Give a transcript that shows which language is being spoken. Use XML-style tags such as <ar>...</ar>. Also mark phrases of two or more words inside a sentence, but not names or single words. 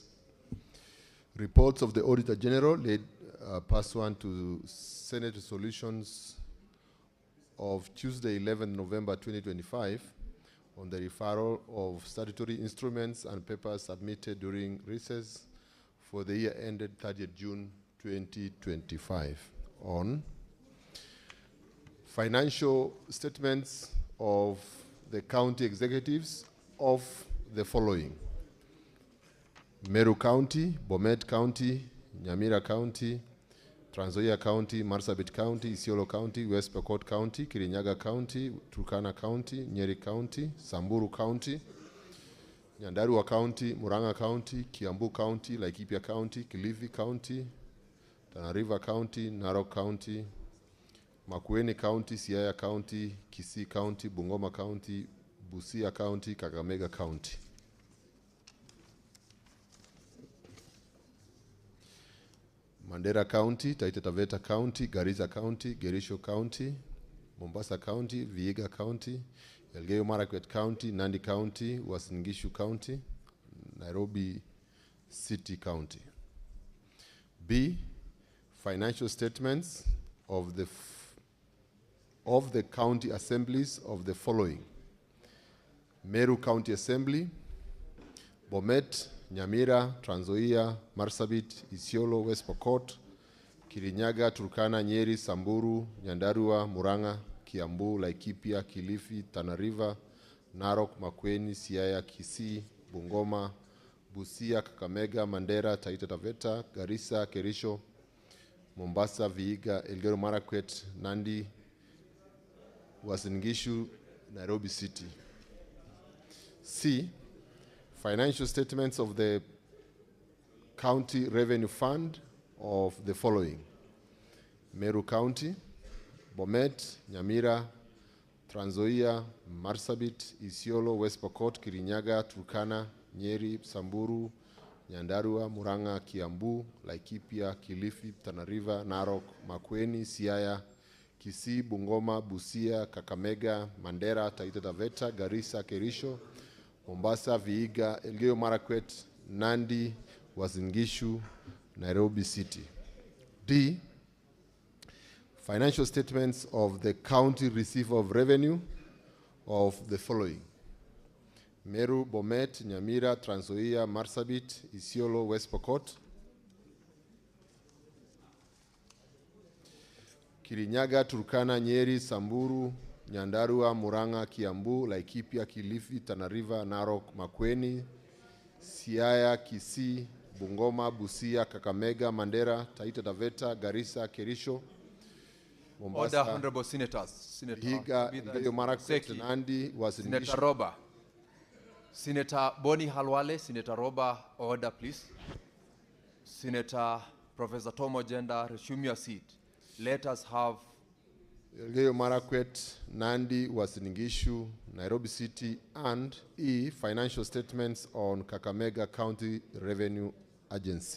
<en>Reports of the Auditor General laid pursuant to Senate resolutions of Tuesday, 11 November 2025 on the referral of statutory instruments and papers submitted during recess for the year ended 30th June 2025 on financial statements of the county executives of the following: Meru County, Bomet County, Nyamira County, Trans Nzoia County, Marsabit County, Isiolo County, West Pokot County, Kirinyaga County, Turkana County, Nyeri County, Samburu County, Nyandarua County, Murang'a County, Kiambu County, Laikipia County, Kilifi County, Tana River County, Narok County, Makueni County, Siaya County, Kisii County, Bungoma County, Busia County, Kakamega County. Mandera County, Taita Taveta County, Garissa County, Gerisho County, Mombasa County, Vihiga County, Elgeyo Marakwet County, Nandi County, Uasin Gishu County, Nairobi City County. B, financial statements of the county assemblies of the following: Meru County Assembly, Bomet, Nyamira, Trans Nzoia, Marsabit, Isiolo, West Pokot, Kirinyaga, Turkana, Nyeri, Samburu, Nyandarua, Murang'a, Kiambu, Laikipia, Kilifi, Tana River, Narok, Makueni, Siaya, Kisii, Bungoma, Busia, Kakamega, Mandera, Taita Taveta, Garissa, Kerisho, Mombasa, Vihiga, Elgeyo Marakwet, Nandi, Uasin Gishu, Nairobi City. C, financial statements of the County Revenue Fund of the following: Meru County, Bomet, Nyamira, Trans Nzoia, Marsabit, Isiolo, West Pokot, Kirinyaga, Turkana, Nyeri, Samburu, Nyandarua, Murang'a, Kiambu, Laikipia, Kilifi, Tana River, Narok, Makueni, Siaya, Kisii, Bungoma, Busia, Kakamega, Mandera, Taita Taveta, Garissa, Kerisho, Mombasa, Vihiga, Elgeyo Marakwet, Nandi, Uasin Gishu, Nairobi City. D, financial statements of the county receiver of revenue of the following: Meru, Bomet, Nyamira, Trans Nzoia, Marsabit, Isiolo, West Pokot, Kirinyaga, Turkana, Nyeri, Samburu, Nyandarua, Murang'a, Kiambu, Laikipia, Kilifi, Tana River, Narok, Makueni, Siaya, Kisii, Bungoma, Busia, Kakamega, Mandera, Taita Taveta, Garissa, Kerisho, Mombasa. Order, honorable senators. Senator Vihiga, Elgeyo Marakwet, Nandi, Uasin Senator Gishu. Roba. Senator Boni Halwale, Senator Roba, order please. Senator Professor Tomo Jenda, resume your seat. Let us have Elgeyo Marakwet, Nandi, Uasin Gishu, Nairobi City, and E, financial statements on Kakamega County Revenue Agency.</en>